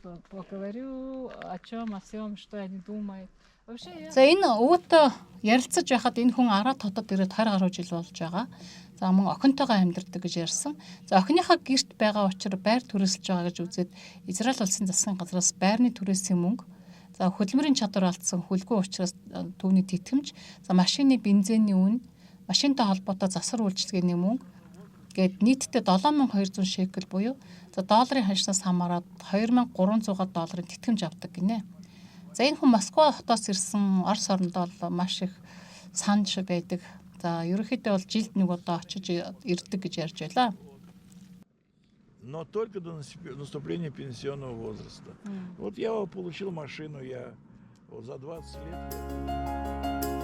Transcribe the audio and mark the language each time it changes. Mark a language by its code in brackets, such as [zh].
[ru] Поговорю о чем, о всем, что они думают. [mn] За энэ өвөт ярилцаж байхад энэ хүн Арат хотод ирээд 20 гаруй жил болж байгаа. За мөн охинтойгоо амьдардаг гэж ярьсан. За охиныхаа гэрт байгаа учраас байр түрээсэлж байгаа гэж үзээд Израиль улсын засгийн газраас байрны түрээсийн мөнгө, за хөдөлмөрийн чадвар алдсан хүлгүй учраас түүний тэтгэмж, за машины бензиний үн, машинтай холбоотой засвар үйлчилгээний мөнгө гээд нийтдээ $7,200 шекел буюу за долларын ханшнаас хамаараад $2,300 тэтгэмж авдаг гинэ. За энэ хүн Москва хотоос ирсэн Орос орондоо маш их санж байдаг. За ерөнхийдөө бол жилд нэг удаа очиж ирдэг гэж ярьж байлаа. [ru] Но только до наступления пенсионного возраста. Вот я получил машину, я вот за 20 лет.